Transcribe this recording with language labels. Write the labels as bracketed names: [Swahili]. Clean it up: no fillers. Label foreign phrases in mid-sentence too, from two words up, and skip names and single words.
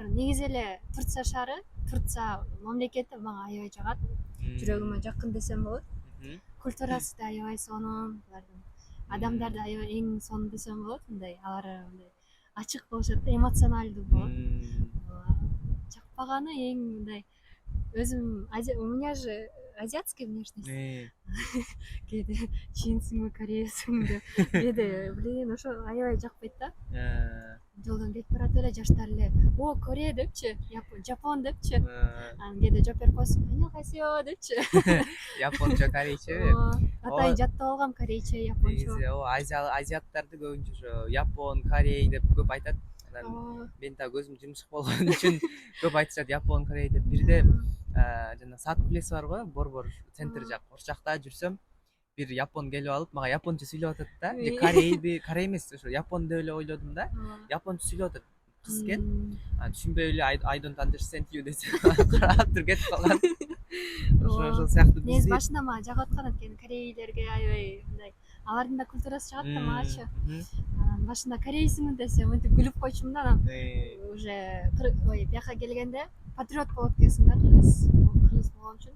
[Kyrgyz] Негизи эле Турция шаары, Турция мамлекети мага аябай жагат. Жүрөгүмө жакын десем болот. Культурасы да аябай сонун, адамдар да аябай эң сонун десем болот. Мындай алар мындай ачык болушат, эмоционалдуу болот. Жакпаганы эң мындай өзүм [Russian] у меня же азиатский внешность. [Kyrgyz] Кээде чинсиңби кореецсиңби деп кээде блин ошо аябай жакпайт да. Жолдон кетип барат эле жаштар эле о Корея депчи, Жапон депчи, анан кээде жооп берип коесуң аньонгхасео депчи. Япончо, корейчеби? Атайын жаттап алгам корейче, япончо. Негизи азиаттарды көбүнчө ошо Япон, Корей деп көп айтат. Анан мен так көзүм жымышык болгон үчүн көп айтышат Япон, Корей деп. Бирде жана саат кулеси барго, борбор центр жак. Ошол жакта жүрсөм, бир япон келип алып, мага япончо сүйлөп атат да. Же Корейби, Корей эмес, ошо Япон деп эле ойлодум да. Япончо сүйлөп атат. Кыз экен. Түшүнбөй эле [English] I don't understand you [Kyrgyz] десе карап туруп кетип калган. Ошол сыяктуу негизи башында мага жагып аткан экен корейлерге аябай мындай алардын да культурасы жагат да магачы. Анан башында корейсиңби десе мынтип күлүп койчумун да, анан уже бияка келгенде патриот болуп кетесиң да, кыргыз болгон үчүн.